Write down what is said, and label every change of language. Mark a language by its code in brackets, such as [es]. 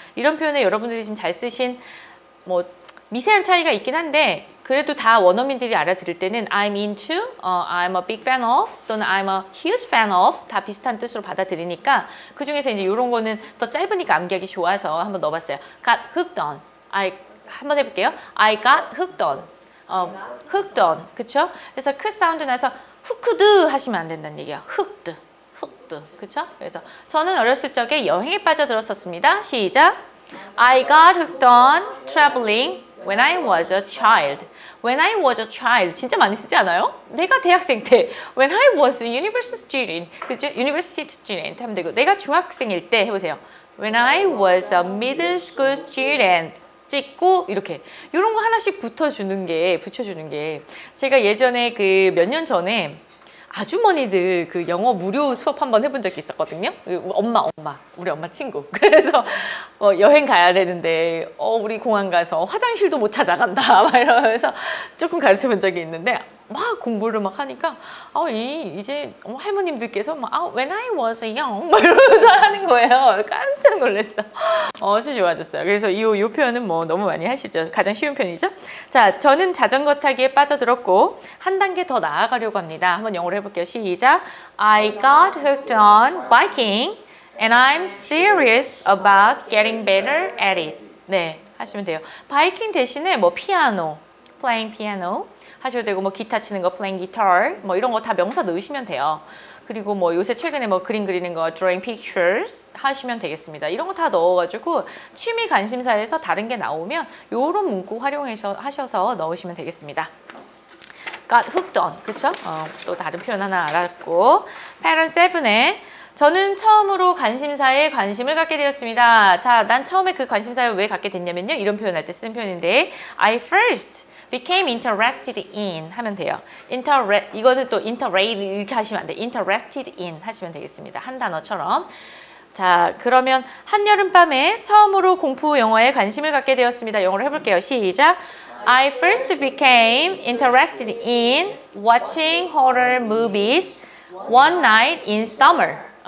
[ko] 이런 표현을 여러분들이 지금 잘 쓰신 미세한 차이가 있긴 한데 그래도 다 원어민들이 알아들을 때는 [en] I'm into, I'm a big fan of [ko] 또는 [en] I'm a huge fan of [ko] 다 비슷한 뜻으로 받아들이니까 그 중에서 이제 이런 거는 더 짧으니까 암기하기 좋아서 한번 넣어봤어요. [en] Got hooked on. [ko] 한번 해볼게요. [en] I got hooked on. hooked on. [ko] 그쵸? 그래서 크 사운드 나서 hooked 하시면 안 된다는 얘기예요. [en] hooked. 그쵸? [ko] 그래서 저는 어렸을 적에 여행에 빠져들었었습니다. 시작. [en] I got hooked on traveling when I was a child. When I was a child. [ko] 진짜 많이 쓰지 않아요? 내가 대학생 때. [en] When I was a university student. [ko] 그죠? University student 하면 되고. 내가 중학생일 때 해보세요. [en] When I was a middle school student. [ko] 찍고 이렇게 이런 거 하나씩 붙여주는 게 제가 예전에 몇 년 전에 아주머니들 영어 무료 수업 한번 해본 적이 있었거든요. 우리 엄마 친구. 그래서 여행 가야 되는데 우리 공항 가서 화장실도 못 찾아간다 막 이러면서 조금 가르쳐 본 적이 있는데 막 공부를 막 하니까 이제 할머님들께서 [en] when I was young [ko] 막 이러면서 하는 거예요. 깜짝 놀랐어. 아주 좋아졌어요. 그래서 이 표현은 너무 많이 하시죠. 가장 쉬운 편이죠. 자, 저는 자전거 타기에 빠져들었고 한 단계 더 나아가려고 합니다. 한번 영어로 해볼게요. 시작. [en] I got hooked on biking and I'm serious about getting better at it. [ko] 네, 하시면 돼요. 바이킹 대신에 피아노, [en] playing piano [ko] 하셔도 되고 기타 치는 거 [en] playing guitar [ko] 이런 거 다 명사 넣으시면 돼요. 그리고 뭐 요새 최근에 뭐 그림 그리는 거 [en] drawing pictures [ko] 하시면 되겠습니다. 이런 거 다 넣어가지고 취미 관심사에서 다른 게 나오면 요런 문구 활용하셔서 넣으시면 되겠습니다. [en] got hooked on, 그쵸? [ko] 또 다른 표현 하나 알았고. pattern 7에 저는 처음으로 관심사에 관심을 갖게 되었습니다. 자, 난 처음에 그 관심사를 왜 갖게 됐냐면요. 이런 표현할 때 쓰는 표현인데 [en] I first became interested in [ko] 하면 돼요. 이거는 또 interest 이렇게 하시면 안 돼요. [en] interested in [ko] 하시면 되겠습니다. 한 단어처럼. 자, 그러면 한여름밤에 처음으로 공포 영화에 관심을 갖게 되었습니다. 영어로 해볼게요. 시작. [en] I first became interested in watching horror movies one night in summer.